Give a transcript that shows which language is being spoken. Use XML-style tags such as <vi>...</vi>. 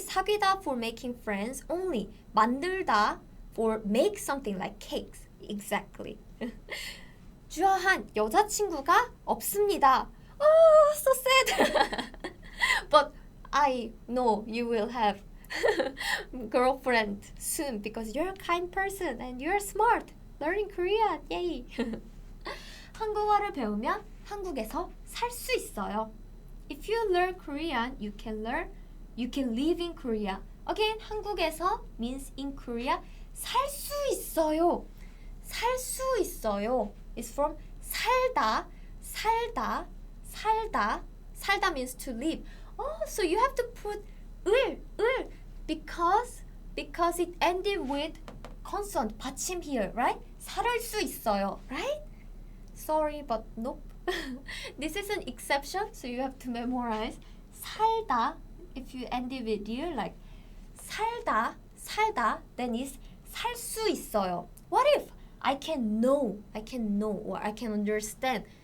<en>사귀다 for making friends only. 만들다 for make something like cakes. Exactly.</en> <ko>주아한, 여자친구가 없습니다.</ko> <en>Oh, so sad. But I know you will have girlfriend soon because you're a kind person and you're smart. Learning Korean, yay!</en> <ko>한국어를 배우면 한국에서 살 수 있어요.</ko> <en>If you learn Korean, you can live in Korea. Again,</en> <ko>한국에서</ko> <en>means in Korea.</en> <ko>살 수 있어요. 살 수 있어요.</ko> <en>It's from</en> <ko>살다, 살다, 살다.</ko> <en>살다 means to live. Oh, so you have to put 을 because it ended with consonant 받침 here, right?</en> <ko>살을 수 있어요,</ko> <en>right? Sorry, but nope. This is an exception, so you have to memorize. 살다, if you end it with you, like 살다, then it's</en> <ko>살 수 있어요.</ko> <en>What if I can know, or I can understand?</en>